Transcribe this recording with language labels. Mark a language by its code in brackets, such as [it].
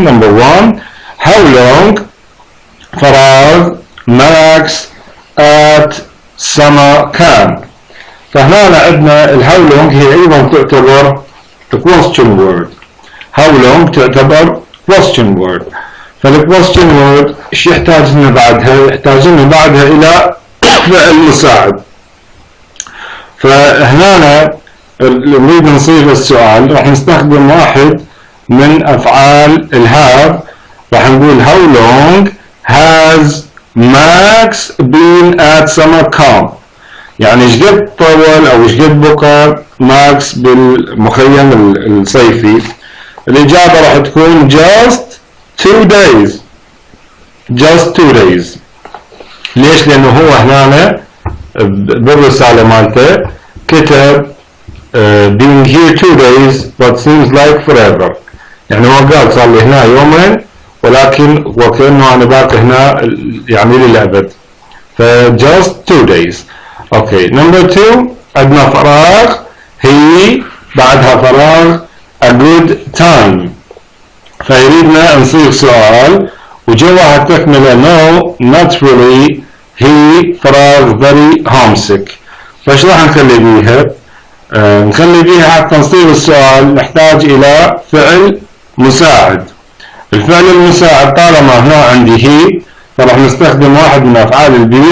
[en] number 1 how long [ar] فراغ ماكس [en] at summer camp. [ar] فهنا عندنا الهاو لونج هي أيضا تعتبر question word. how long تعتبر question word. فالquestion word ايش يحتاج لنا بعدها؟ يحتاج لنا بعدها إلى فعل مساعد. فهنا نريد نصيغ السؤال راح نستخدم واحد من أفعال الهاف. راح نقول [en] how long has Max been at summer camp [ar] يعني ايش قد طول او ايش قد بقى ماكس بالمخيم الصيفي. الإجابة راح تكون [en] just 2 days. [ar] ليش؟ لأنه هو هنا بالرسالة مالته كتب [en] being here 2 days but seems like forever [ar] يعني هو قال صار لي هنا يومين ولكن وكأنه أنا باقي هنا يعني للأبد. [en] ف just 2 days. okay number 2 [ar] عندنا فراغ [en] he بعدها فراغ a good time. [ar] فيريدنا نصيغ سؤال وجواها تكملة [en] no not really he [ar] فراغ [en] very homesick. [ar] فايش راح نخلي بيها؟ نخلي بيها حتى نصيغ السؤال نحتاج إلى فعل مساعد. الفعل المساعد طالما هنا عندي he فراح نستخدم واحد من أفعال البي.